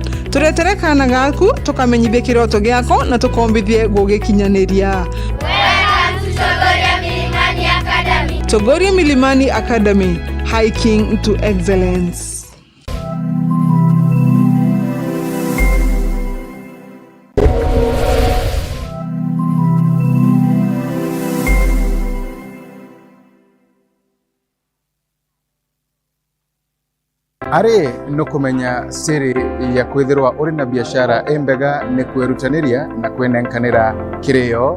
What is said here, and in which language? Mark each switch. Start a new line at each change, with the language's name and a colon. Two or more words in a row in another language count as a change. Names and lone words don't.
Meru: Turetere kana gaku tukamenyithie kiroto giako na tukombithie gugikinyaniria.
English: Chogoria Milimani Academy, hiking to excellence.
Meru: Ari no kumenya siri ya kwithirwa uri na biashara embega ne kwerutaniria na kwenenkanira kirio.